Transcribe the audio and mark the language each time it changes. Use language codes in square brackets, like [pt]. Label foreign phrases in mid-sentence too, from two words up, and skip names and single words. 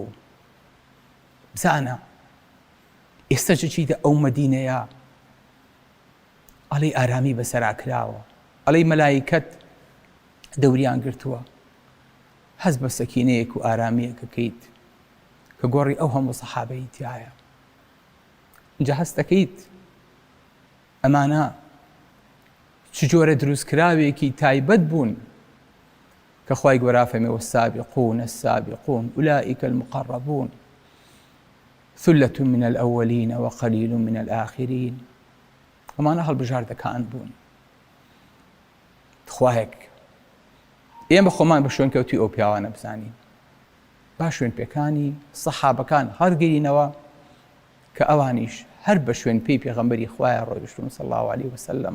[ckb] بزانە ئێستا چیتە ئەو مەدینەیە، ئەڵێ ئارامی بەسەرا کراوە، ئەڵێ مەلایکەت دەوریان گرتووە، هەز بە سەکینەیەک و ئارامیەکەکەیت کە گۆڕی ئەو هەموو سەحابەی تایە. اینجا هەست دەکەیت ئەمانە چ جۆرە دروستکراوێکی تایبەت بوون کە خوای گەورە فەرمێ [ar] والسابقون السابقون أولئك المقربون ثلة من الأولين وقليل من الآخرين. [ckb] ئەمانە هەڵبژاردەکان بوون. خوایەک ئێمە خۆمان بە شوێنکەوتی ئەو پیاوانە بزانین، با شوێن پێکانی سەحابەکان هەڵگرینەوە کە ئەوانیش هەر بە شوێن پێی پێغەمبەری خوایە ڕۆیشتون [ar] صلی الله علیه وسلم.